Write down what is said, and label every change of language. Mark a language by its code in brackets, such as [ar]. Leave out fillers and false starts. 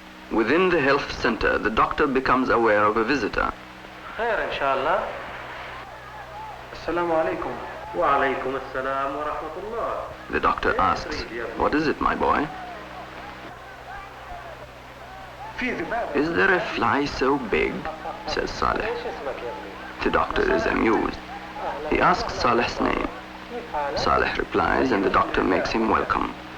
[en] Within the health center, the doctor becomes aware of a visitor. [ar] خير إن شاء الله. السلام عليكم. وعليكم السلام ورحمة الله. [en] The doctor asks, "What is it, my boy?" [ar] في ذباب. [en] "Is there a fly so big?" says Saleh. The doctor is amused. He asks Saleh's name. Saleh replies and the doctor makes him welcome.